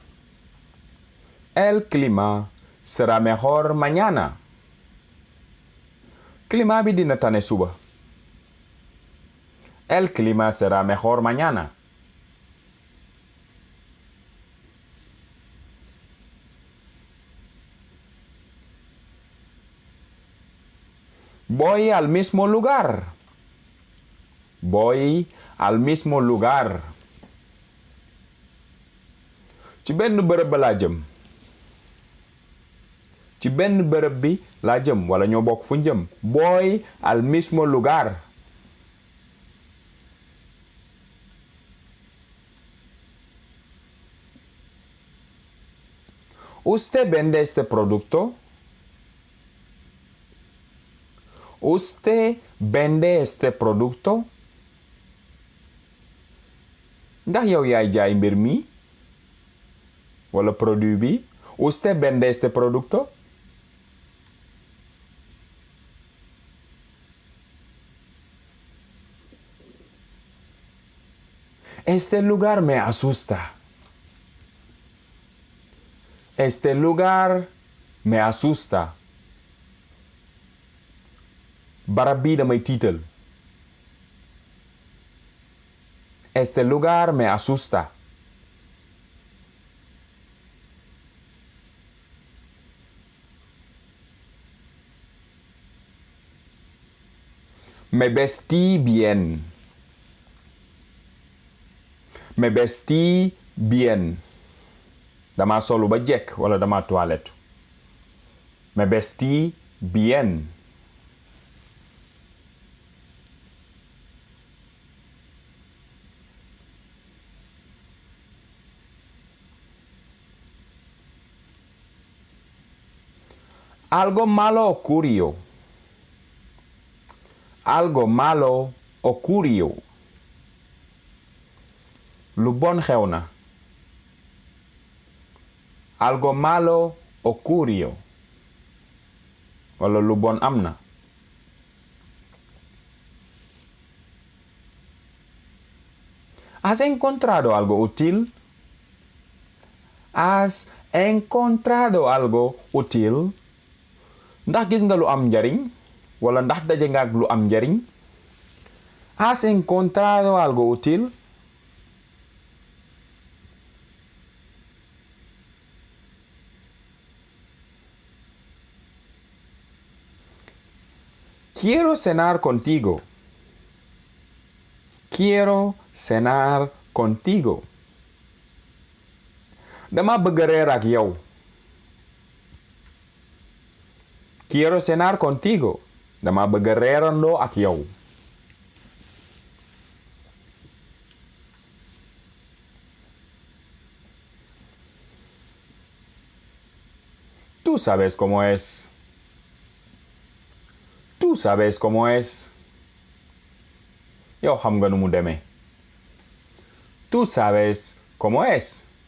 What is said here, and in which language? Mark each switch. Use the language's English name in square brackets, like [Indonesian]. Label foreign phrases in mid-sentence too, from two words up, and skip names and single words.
[Spanish] El clima será mejor mañana. [Wolof] Clima bi dina tane suba. [Spanish] El clima será mejor mañana. Voy al mismo lugar. Voy al mismo lugar. [Wolof] Ci benn bërëb ba laa jëm. Ci benn bërëb bi laa jëm wala ñoo bokk fu jëm. [Spanish] Voy al mismo lugar. ¿Usted vende este producto? ¿Usted vende este producto? [Wolof] Ndax yow yaay jaay mbir mi? Wala produit bi? [Spanish] ¿Usted vende este producto? Este lugar me asusta. Este lugar me asusta. [Wolof] Barab bi damay tiital. [Spanish] Este lugar me asusta. Me vestí bien. Me vestí bien. [Wolof] Dama solu ba jekk wala dama toilette. [Spanish] Me vestí bien. Algo malo ocurrió. Algo malo ocurrió. [Wolof] Lu bon xew na. [Spanish] Algo malo ocurrió. [Wolof] Wala lu bon am na. [Spanish] ¿Has encontrado algo útil? ¿Has encontrado algo útil? [Wolof] Ndax gis nga lu am njariñ? Wala ndax daje nga ak lu am njariñ? [Spanish] ¿Has encontrado algo útil? Quiero cenar contigo. Quiero cenar contigo. [Wolof] Dama bëgg reer ak yow. [Spanish] Quiero cenar contigo. [Wolof] Dama bëgg reerandoo ak yow. [Spanish] Tú sabes cómo es. Tú sabes cómo es. [Wolof] Yow xam nga nu mu demee. [Spanish] Tú sabes cómo es.